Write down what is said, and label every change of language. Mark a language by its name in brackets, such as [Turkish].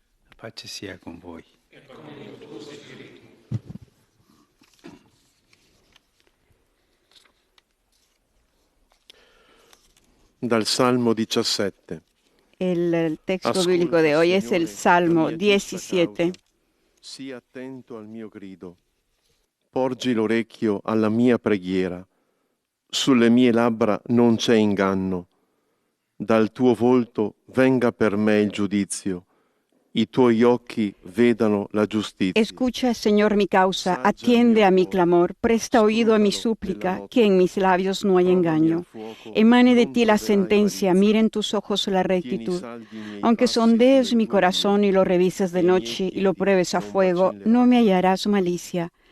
[Italian] La pace sia con voi. Dal Salmo 17. [Spanish] El texto bíblico de hoy es el Salmo 17. [Italian] Sii attento al mio grido. Porgi l'orecchio alla mia preghiera. Sulle mie labbra non c'è inganno. Dal tuo volto venga per me il giudizio. I tuoi occhi vedano la giustizia. [Spanish] Escucha, Señor, mi causa, atiende a mi clamor, presta oído a mi súplica, que en mis labios no hay engaño. Emane de ti la sentencia, miren tus ojos la rectitud. Aunque sondees mi corazón y lo revises de noche y lo pruebes a fuego, no me hallarás malicia.